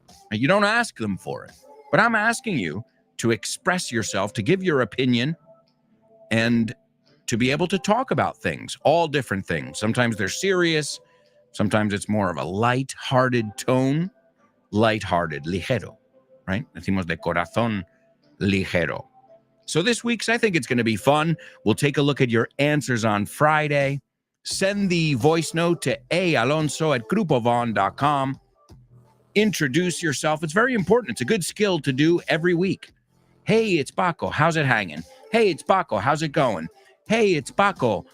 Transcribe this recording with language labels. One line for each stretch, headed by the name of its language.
English: You don't ask them for it. But I'm asking you to express yourself, to give your opinion, and to be able to talk about things, all different things. Sometimes they're serious. Sometimes it's more of a light-hearted tone, lighthearted, ligero, right?
Spanish: Decimos de corazón ligero.
English: So this week's, I think it's going to be fun. We'll take a look at your answers on Friday. Send the voice note to alonso@grupovon.com. Introduce yourself. It's very important. It's a good skill to do every week. Hey, it's Paco. How's it hanging? Hey, it's Paco. How's it going? Hey, it's Paco.